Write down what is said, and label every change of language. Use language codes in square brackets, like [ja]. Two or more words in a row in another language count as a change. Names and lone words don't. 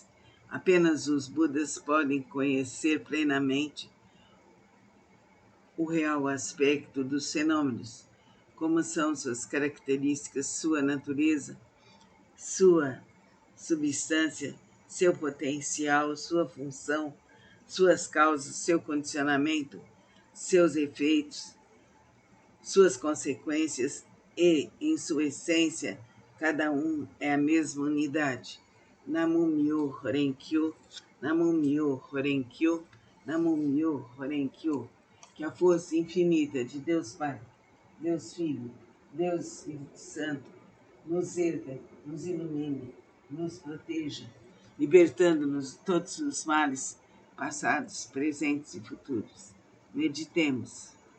[pt] Apenas os Budas podem conhecer plenamente o real aspecto dos fenômenos, como são suas características, sua natureza, sua substância, seu potencial, sua função, suas causas, seu condicionamento, seus efeitos, suas consequências e, em sua essência, cada um é a mesma unidade. [ja] Namu-myo Horenkyo, Namu-myo Horenkyo, Namu-myo Horenkyo. [pt] Que a força infinita de Deus Pai, Deus Filho, Deus Espírito Santo nos erga, nos ilumine, nos proteja, libertando-nos de todos os males passados, presentes e futuros. Meditemos.